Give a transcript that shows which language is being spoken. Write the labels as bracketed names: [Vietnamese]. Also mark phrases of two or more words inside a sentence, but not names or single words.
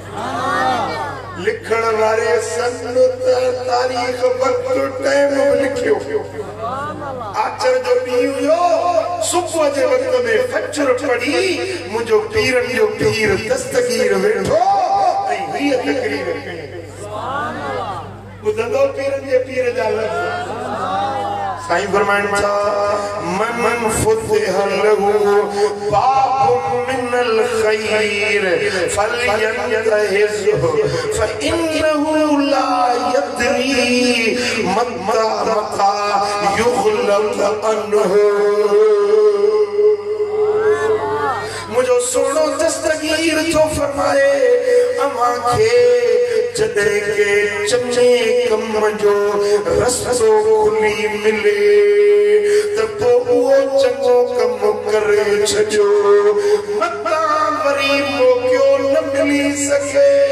[Sindhi] लिखण वारे सन तारीख़ वक्त टाइम लिखियो आचर जो ॾींहुं हुयो सुबुह जे वक़्त में फजर पढ़ी मुंहिंजो पीरन जो पीर दस्तगीर वेठो ऐं हीअ तकरीर कई ॿुधंदो पीरन जे पीर जा लफ़्ज़ साईं फरमाइनि था [Arabic] من فتح له باب من الخير فلينتهزه فإنه لا يدري متى يغلق عنه [Sindhi] मुझो सोनो दस्तगीर जो फरमाए अमां खे जॾहिं के चङे कम जो रस्तो खुली मिले त पोइ उहो चङो कम करे छॾियो मतां वरी मौक़ो न मिली सघे